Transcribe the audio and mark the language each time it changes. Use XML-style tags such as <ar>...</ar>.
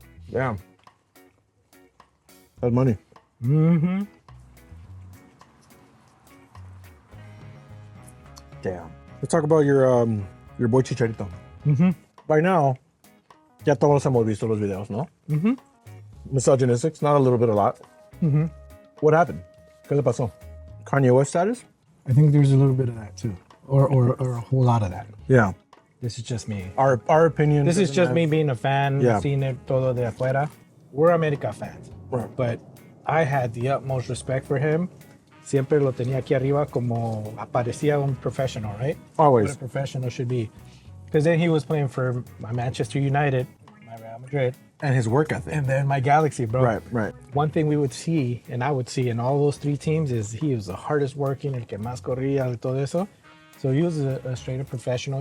<en>Damn. That's money. Mm-hmm. Damn. Let's talk about your boy Chicharito. Mm-hmm.</en> <es>By now, ya todos hemos visto los videos, ¿no?</es> <en>Mm-hmm. Misogynistic, not a little bit, a lot. Mm-hmm. What happened?</en> <es>¿Qué le pasó?</es> <en>Kanye West status? I think there's a little bit of that too, or a whole lot of that. Yeah. This is just me. Our opinion. This is just me being a fan, Yeah. seeing it</en> <es>todo de afuera.</es> <en>We're America fans, Right. but I had the utmost respect for him.</en> <es>Siempre lo tenía aquí arriba como aparecía un professional,</es> <en>right? Always. What a professional should be. Because then he was playing for my Manchester United, my Real Madrid, And his work ethic. and then my Galaxy, bro. Right, right. One thing we would see, and I would see in all those three teams, is he was the hardest working,</en> <es>el que más corría, y todo eso.</es> <en>So he was a straight up professional.</en>